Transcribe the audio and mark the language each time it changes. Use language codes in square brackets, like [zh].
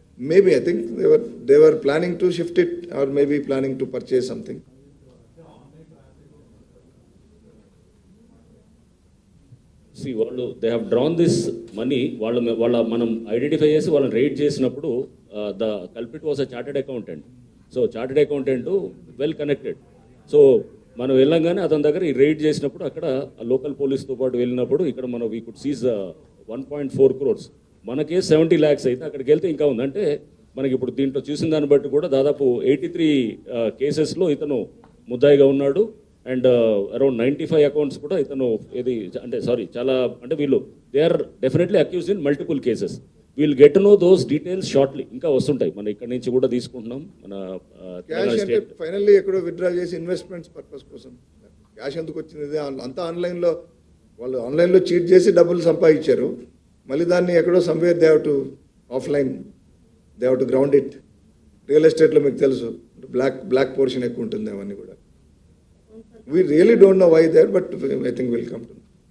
[en] Maybe I think they were planning to shift it or maybe planning to purchase something. See వాళ్ళు they have drawn this money, [te] వాళ్ళ మనం identify చేసి వాళ్ళని ride చేసినప్పుడు [en] The culprit was a chartered accountant. So chartered accountant well connected. [te] So మనం వెళ్ళంగానే అతని దగ్గర ఈ రైడ్ చేసినప్పుడు అక్కడ లోకల్ పోలీస్తో పాటు వెళ్ళినప్పుడు ఇక్కడ మనం [en] We could seize 1.4 crores. [te] మనకే 70 lakhs అయితే అక్కడికి వెళ్తే ఇంకా ఉంది. అంటే మనకి ఇప్పుడు దీంట్లో చూసిన దాన్ని బట్టి కూడా దాదాపు 83 కేసెస్లో ఇతను ముద్దాయిగా ఉన్నాడు. [en] and around 95 accounts [te] కూడా ఇతను ఇది అంటే సారీ చాలా అంటే వీళ్ళు [en] They are definitely accused in multiple cases. We'll get know those details shortly. [te] ఇంకా వస్తుంటాయి, మనం ఇక్కడ నుంచి కూడా తీసుకుంటున్నాం. మన క్యాష్ అంటే ఫైనల్లీ ఎక్కడో విత్డ్రా చేసి ఇన్వెస్ట్మెంట్స్ పర్పస్ కోసం క్యాష్ ఎందుకు వచ్చింది? అంతా ఆన్లైన్లో వాళ్ళు ఆన్లైన్లో చీట్ చేసి డబ్బులు సంపాదించారు. మళ్ళీ దాన్ని ఎక్కడో [en] Somewhere they have to offline they have to ground it. [te] Real ఎస్టేట్లో మీకు తెలుసు బ్లాక్ పోర్షన్ ఎక్కువ ఉంటుంది అవన్నీ కూడా. [en] We really don't know why that, but I think we'll come to know.